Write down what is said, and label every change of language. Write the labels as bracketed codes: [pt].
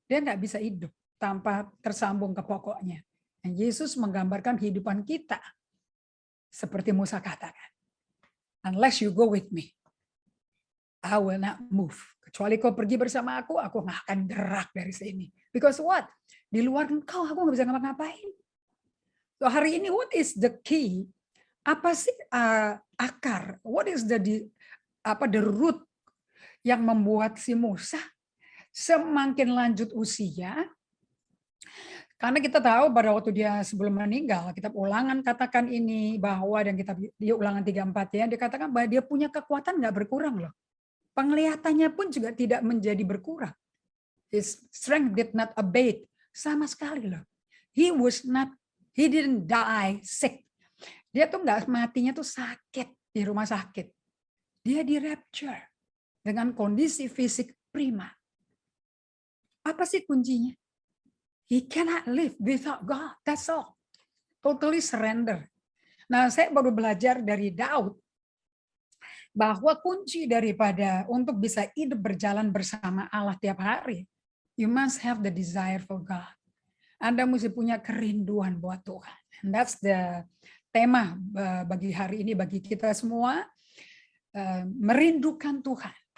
[id] Dia nggak bisa hidup tanpa tersambung ke pokoknya. Dan Yesus menggambarkan kehidupan kita. Seperti Musa katakan, [en] unless you go with me, I will not move. [id] Kecuali kau pergi bersama aku nggak akan gerak dari sini. [en] Because what? [id] Di luar engkau, aku nggak bisa ngapa-ngapain. [en] So [id] hari ini, [en] what is the key? [id] Apa sih akar? [en] What is the root [id] yang membuat si Musa semakin lanjut usia? Karena kita tahu pada waktu dia sebelum meninggal, kitab Ulangan katakan ini bahwa, dan kitab Ulangan 34 ya, dia katakan bahwa dia punya kekuatan nggak berkurang loh. Penglihatannya pun juga tidak menjadi berkurang. [en] His strength did not abate [id] sama sekali loh. [en] He didn't die sick. [id] Dia tuh nggak matinya tuh sakit di rumah sakit. Dia di rapture dengan kondisi fisik prima. Apa sih kuncinya? [en] He cannot live without God. That's all. Totally surrender. [id] Nah, saya baru belajar dari Daud bahwa kunci daripada untuk bisa hidup berjalan bersama Allah tiap hari, [en] you must have the desire for God. [id] Anda mesti punya kerinduan buat Tuhan. [en] And that's the [id] tema bagi hari ini, bagi kita semua, merindukan Tuhan.